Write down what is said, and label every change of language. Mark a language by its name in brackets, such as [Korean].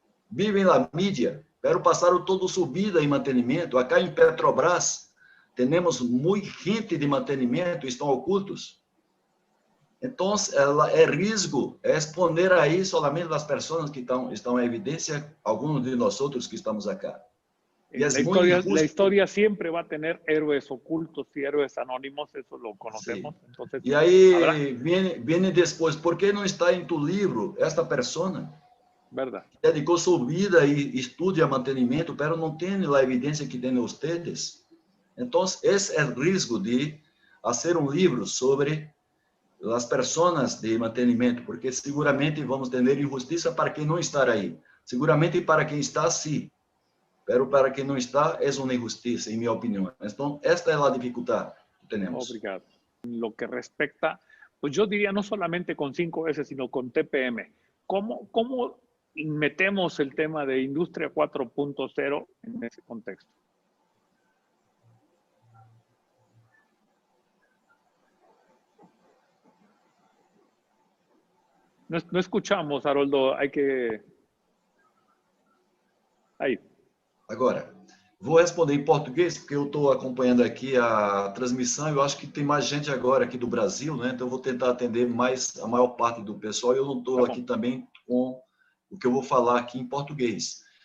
[Portuguese] Vivem na mídia, pero passaram toda sua vida em mantenimento. Acá em Petrobras, temos muita gente de mantenimento, estão ocultos. Então, é risco exponer aí solamente as pessoas que estão em evidência, alguns de nós outros que estamos acá. [Spanish] La historia siempre va a tener héroes ocultos y héroes anónimos, eso lo conocemos. Sí. Entonces, y ahí viene después, ¿por qué no está en tu libro esta persona? ¿Verdad? Dedicó su vida y estudia mantenimiento, pero no tiene la evidencia que tienen ustedes. Entonces, es el riesgo de hacer un libro sobre las personas de mantenimiento, porque seguramente vamos a tener injusticia para quien no está ahí. Seguramente para quien está, sí. [Portuguese] Pero para quem não está, é uma injustiça, em minha opinião. Então, esta é a dificuldade que temos. Obrigado. [Spanish] Lo que respecta, pues yo diría no solamente con 5S, sino con TPM. ¿Cómo metemos el tema de Industria 4.0 en ese contexto? No escuchamos, Haroldo, hay que... [Portuguese] Aí. Agora, vou responder em português, porque eu estou acompanhando aqui a transmissão, eu acho que tem mais gente agora aqui do Brasil, né? Então eu vou tentar atender a maior parte do pessoal, e eu não estou aqui também com o que eu vou falar aqui em português.